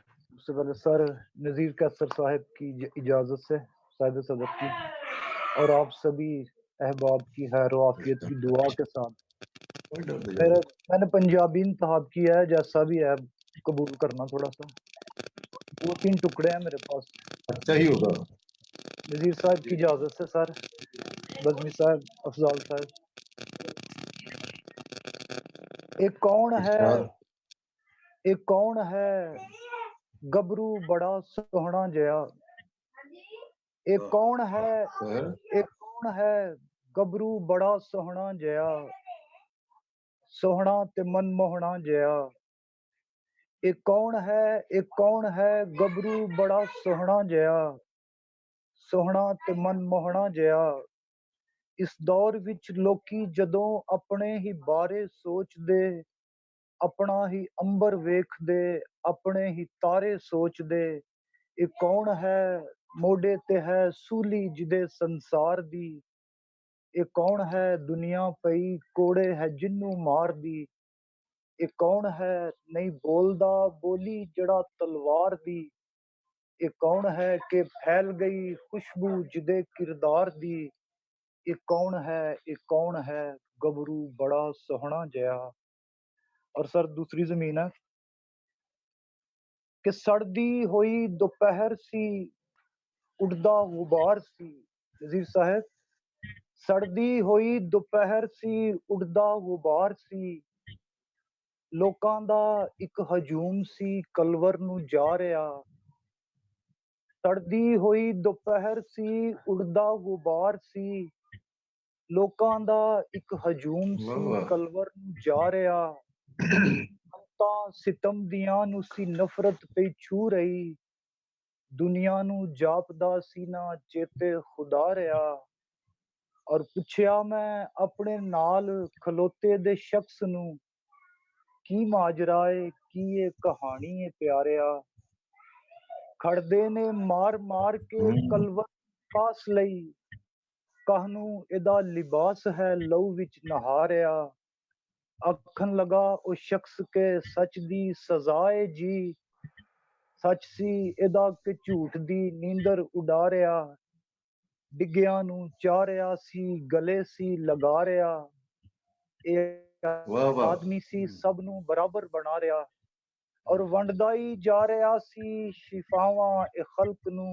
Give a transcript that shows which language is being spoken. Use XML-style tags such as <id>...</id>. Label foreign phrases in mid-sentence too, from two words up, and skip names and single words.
<ur>سب سے پہلے سر نذیر قیصر صاحب کی اجازت سے صاحبِ صدر کی اور آپ سبھی احباب کی خیر و عافیت کی دعا کے ساتھ میں نے پنجابی انتخاب کیا ہے، جیسا بھی ہے قبول کرنا. تھوڑا سا 2-3 ٹکڑے ہیں میرے پاس. اچھا ہی ہوگا. نذیر صاحب کی اجازت سے سر، بزمی صاحب، افضال صاحب.</ur> <pa>ਇੱਕ ਕੌਣ ਹੈ ਗੱਭਰੂ ਬੜਾ ਸੋਹਣਾ ਜਿਹਾ। ਇੱਕ ਕੌਣ ਹੈ ਗੱਭਰੂ ਬੜਾ ਸੋਹਣਾ ਜਿਹਾ, ਸੋਹਣਾ ਤੇ ਮਨ ਮੋਹਣਾ ਜਿਹਾ। ਇੱਕ ਕੌਣ ਹੈ ਗੱਭਰੂ ਬੜਾ ਸੋਹਣਾ ਜਿਹਾ, ਸੋਹਣਾ ਤੇ ਮਨ ਮੋਹਣਾ ਜਿਹਾ। ਇਸ ਦੌਰ ਵਿੱਚ ਲੋਕੀ ਜਦੋਂ ਆਪਣੇ ਹੀ ਬਾਰੇ ਸੋਚਦੇ, ਆਪਣਾ ਹੀ ਅੰਬਰ ਵੇਖਦੇ, ਆਪਣੇ ਹੀ ਤਾਰੇ ਸੋਚਦੇ। ਇਹ ਕੌਣ ਹੈ ਮੋਢੇ ਤੇ ਹੈ ਸੂਲੀ ਜਿਹਦੇ ਸੰਸਾਰ ਦੀ। ਇਹ ਕੌਣ ਹੈ ਦੁਨੀਆ ਪਈ ਕੋੜੇ ਹੈ ਜਿੰਨੂੰ ਮਾਰਦੀ। ਇਹ ਕੌਣ ਹੈ ਨਹੀਂ ਬੋਲਦਾ ਬੋਲੀ ਜਿਹੜਾ ਤਲਵਾਰ ਦੀ। ਇਹ ਕੌਣ ਹੈ ਕਿ ਫੈਲ ਗਈ ਖੁਸ਼ਬੂ ਜਿਹਦੇ ਕਿਰਦਾਰ ਦੀ। ਇਹ ਕੌਣ ਹੈ ਗੱਭਰੂ ਬੜਾ ਸੋਹਣਾ ਜਿਹਾ।</pa> <ur>اور سر دوسری زمین ہے کہ</ur> <pa>ਸੜਦੀ ਹੋਈ ਦੁਪਹਿਰ ਸੀ ਉੱਡਦਾ ਗੁਬਾਰ ਸੀ। ਨਜ਼ੀਰ ਸਾਹਬ, ਸੜਦੀ ਹੋਈ ਦੁਪਹਿਰ ਸੀ ਉੱਡਦਾ ਗੁਬਾਰ ਸੀ। ਲੋਕਾਂ ਦਾ ਇੱਕ ਹਜੂਮ ਸੀ ਕਲਵਰ ਨੂੰ ਜਾ ਰਿਹਾ। ਸੜਦੀ ਹੋਈ ਦੁਪਹਿਰ ਸੀ ਉੱਡਦਾ ਗੁਬਾਰ ਸੀ। ਲੋਕਾਂ ਦਾ ਇੱਕ ਹਜੂਮ ਸੀ ਕਲਵਰ ਨੂੰ ਜਾ ਰਿਹਾ। ਤਾਂ ਸਿਤਮ ਦੀਆਂ ਨੂੰ ਸੀ ਨਫ਼ਰਤ ਪਈ ਛੂ ਰਹੀ। ਦੁਨੀਆ ਨੂੰ ਜਾਪਦਾ ਸੀ ਨਾ ਚੇਤੇ ਖੁਦਾ ਰਿਹਾ। ਔਰ ਪੁੱਛਿਆ ਮੈਂ ਆਪਣੇ ਨਾਲ ਖਲੋਤੇ ਦੇ ਸ਼ਖਸ ਨੂੰ, ਕੀ ਮਾਜਰਾ ਏ, ਕੀ ਇਹ ਕਹਾਣੀ ਏ ਪਿਆਰਿਆ। ਖੜਦੇ ਨੇ ਮਾਰ ਮਾਰ ਕੇ ਕਲਵਰ ਪਾਸ ਲਈ, ਕਾਹਨੂੰ ਇਹਦਾ ਲਿਬਾਸ ਹੈ ਲਹੂ ਵਿੱਚ ਨਹਾ ਰਿਹਾ। ਆਖਣ ਲੱਗਾ ਓ ਸ਼ਖ਼ਸ ਕੇ ਸੱਚ ਦੀ ਸਜ਼ਾ ਏ ਜੀ, ਸੱਚ ਸੀ ਏਦਾ ਕੇ ਝੂਠ ਦੀ ਨੀਂਦਰ ਉਡਾ ਰਿਹਾ। ਡਿੱਗਿਆਂ ਨੂੰ ਚਾਰਿਆ ਸੀ ਗਲੇ ਸੀ ਲਗਾ ਰਿਹਾ। ਏ ਆਦਮੀ ਸੀ ਸਭ ਨੂੰ ਬਰਾਬਰ ਬਣਾ ਰਿਹਾ ਔਰ ਵੰਡਦਾ ਹੀ ਜਾ ਰਿਹਾ ਸੀ ਸ਼ਿਫ਼ਾਵਾਂ ਏ ਖ਼ਲਕ ਨੂੰ।</pa>